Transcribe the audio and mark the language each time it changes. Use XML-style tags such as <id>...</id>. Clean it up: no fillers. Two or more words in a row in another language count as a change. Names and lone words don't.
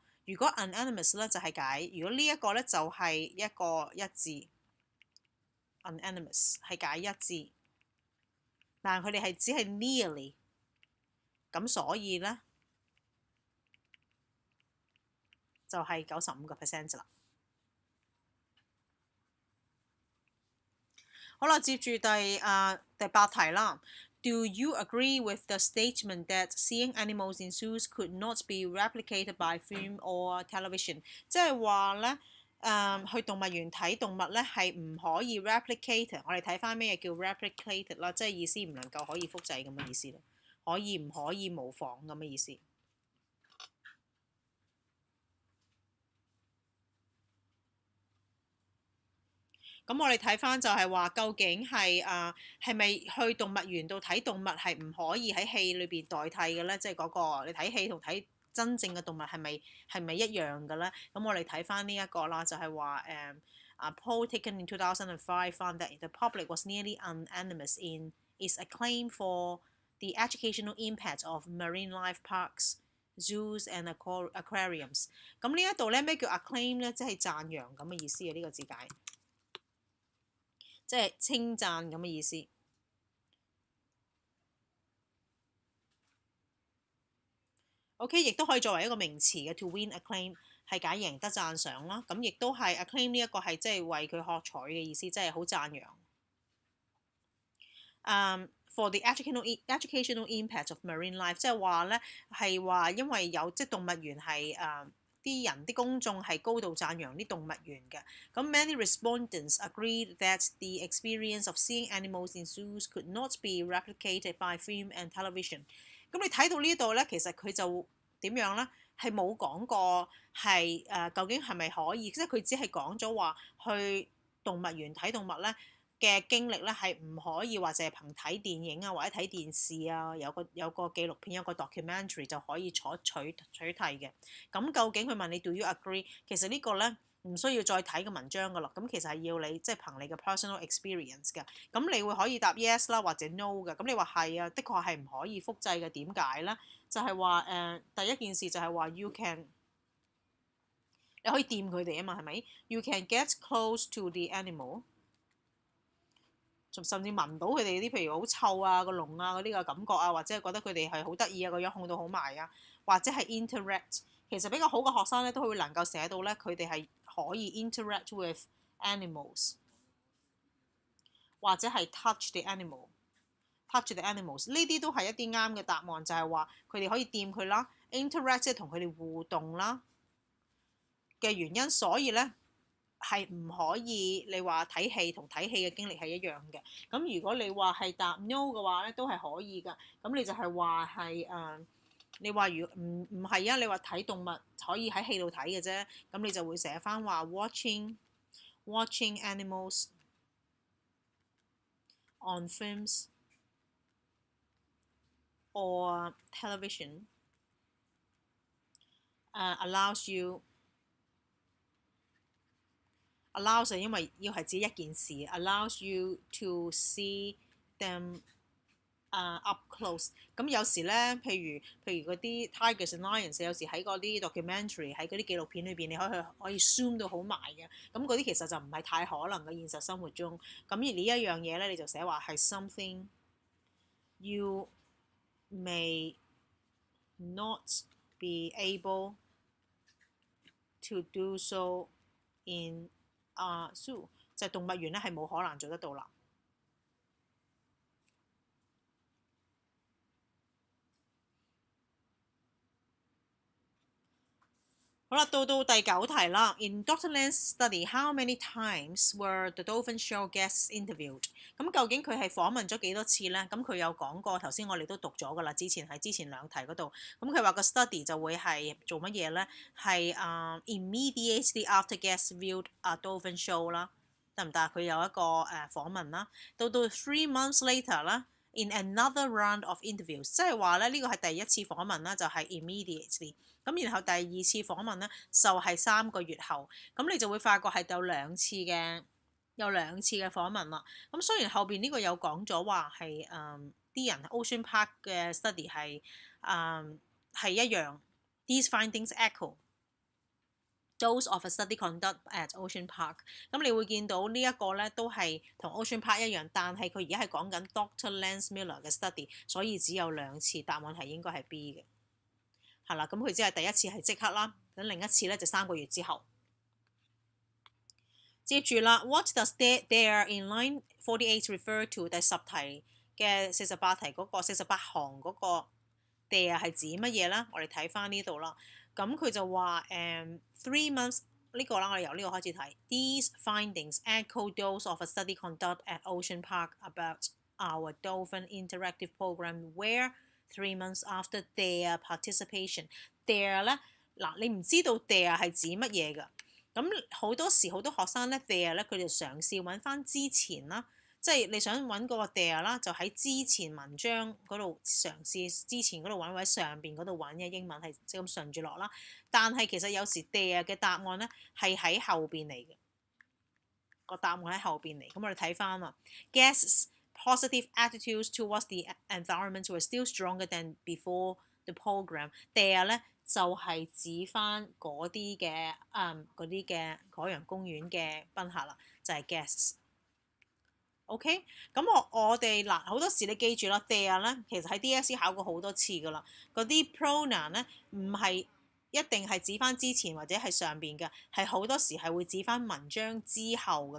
<yue>如果 unanimous 咧就係解，如果呢一個咧就係一個一致 ，unanimous 係解一致，但係佢哋係只係 nearly。咁所以咧就係95% 啦。好啦，接住第8題啦。</yue> <en>Do you agree with the statement that seeing animals in zoos could not be replicated by film or television？</en> <yue>即係話咧去動物園睇動物咧係唔可以 replicate。我哋睇翻咩叫 replicate 啦，即係意思唔能夠可以複製咁嘅意思咯。可以唔可以模仿咁嘅意思？咁我哋睇翻就係話，究竟係咪去動物園度睇動物係唔可以喺戲裏邊代替嘅咧？即係嗰個你睇戲同睇真正嘅動物係咪一樣嘅咧？咁我哋睇翻呢一個啦，就係話</yue> <en>A poll taken in 2005 found that the public was nearly unanimous in its acclaim for the educational impact of marine life parks, zoos and aquariums。</en> <yue>咁呢一度咧咩叫 acclaim 咧？即係讚揚咁嘅意思啊！呢個字解，即係稱讚咁嘅意思。OK， 亦都可以作為一個名詞嘅</yue> <en>to win acclaim，</en> <yue>係解贏得讚賞啦。咁亦都係 acclaim 呢一個係即係為佢喝彩嘅意思，即係好讚揚。</yue> <en>For the educational impact of marine life，</en> <yue>即係話咧係話因為有即係動物園係啲公眾係高度讚揚啲動物園嘅。</yue> <en>咁 many respondents agreed that the experience of seeing animals in zoos could not be replicated by film and television。</en> <yue>咁你睇到呢度咧，其實佢就點樣咧？係冇講過係究竟係咪可以，即係佢只係講咗話去動物園睇動物咧嘅經歷咧係唔可以話淨係憑睇電影啊或者睇電視啊有個紀錄片有個 documentary 就可以取替嘅。咁究竟佢問你</yue> <en>Do you agree？</en> <yue>其實呢個咧唔需要再睇個文章噶啦。咁其實係要你即係憑你嘅</yue> <en>personal experience</en> <yue>嘅。咁你會可以答 yes 啦或者 no 嘅。咁你話係啊，的確係唔可以複製嘅。點解咧？就係話第一件事就係話 你可以掂佢哋啊嘛，係咪 ？</yue> <en>You can get close to the animal。</en> <yue>甚至聞到佢哋啲譬如好臭啊個籠啊嗰啲嘅感覺啊，或者係覺得佢哋係好得意啊個樣控到好埋啊，或者係 interact。其實比較好嘅學生咧都會能夠寫到咧佢哋係可以</yue> <en>interact with animals，</en> <yue>或者係</yue> <en>touch the animals。</en> <yue>呢啲都係一啲啱嘅答案，就係話佢哋可以掂佢啦 ，interact 即係同佢哋互動啦嘅原因，所以咧。係唔可以，你話睇戲同睇戲嘅經歷係一樣嘅。咁如果你話係答 no 嘅話咧，都係可以㗎。咁你就係話係你話如唔係啊？你話睇動物可以喺戲度睇嘅啫。咁你就會寫翻話</yue> <en>watching animals on films or television allows you。allows</en> <yue>因為要係指一件事</yue> <en>，allows you to see them up close。</en> <yue>咁有時咧，譬如嗰啲</yue> <en>tigers and lions，</en> <yue>有時喺嗰啲 documentary 喺嗰啲紀錄片裏邊，你可以 zoom 到好埋嘅。咁嗰啲其實就唔係太可能嘅現實生活中。咁而呢一樣嘢咧，你就寫話係</yue> <en>something you may not be able to do so in a zoo，</en> <yue>就係動物園咧係冇可能做得到啦。好啦，到第9題啦。In Dr.</yue> <en>Land's study, how many times were the dolphin show guests interviewed？</en> <yue>咁究竟佢係訪問咗幾多次咧？咁佢有講過，頭先我哋都讀咗噶啦，之前2題嗰度。咁佢話個 study 就會係做乜嘢咧？係</yue> <en>immediately after guests viewed a dolphin show</en> <yue>啦，得唔得？佢有一個訪問啦。到</yue> <en>3 months later</en> <yue>啦。</yue> <en>In another round of interviews，</en> <yue>即係話咧呢個係第一次訪問啦，就係 immediately。咁然後第二次訪問咧就係3個月後，咁你就會發覺係有兩次嘅訪問啦。咁雖然後邊呢個有講咗話係啲人 Ocean Park 嘅 study 係一樣 ，</yue> <en>these findings echo those of a study conducted at Ocean Park。</en> <yue>咁你會見到呢一個咧都係同 Ocean Park 一樣，但係佢而家係講緊 Dr. Lance Miller 嘅 study， 所以只有2次，答案係應該係 B 嘅。係啦，咁佢只係第一次係即刻啦，咁另一次咧就3個月之後。接住啦</yue> <en>，What does there in line 48 refer to？</en> <yue>第10題嘅48題嗰個48行嗰個 there 係指乜嘢咧？我哋睇翻呢度啦。咁佢就話</yue> <en>3 months</en> <yue>呢個啦，我哋由呢個開始睇。</yue> <en>These findings echo those of a study conducted at Ocean Park about our dolphin interactive program where 3 months after their participation，there</en> <yue>咧嗱，你唔知道</yue> <en>there</en> <yue>係指乜嘢㗎？咁好多時好多學生咧 there 咧，佢哋嘗試揾翻之前啦，即係你想揾嗰個 there 啦，就喺之前文章嗰度嘗試之前嗰度揾，或者上邊嗰度揾嘅英文係即咁順住落啦。但係其實有時 there 嘅答案咧係喺後邊嚟嘅，個答案喺後邊嚟。咁我哋睇翻啊</yue> <en>，guests。Positive attitudes towards the environment were still stronger than before the program.</en> <yue>There 咧就係指翻嗰啲嘅海洋公園嘅賓客啦，就係 guests。OK， 咁我哋嗱好多時你記住啦 ，there 咧其實喺 DSE 考過好多次噶啦，嗰啲 pronoun 咧唔係一定係指翻之前或者係上邊嘅，係好多時係會指翻文章之後嘅。</yue>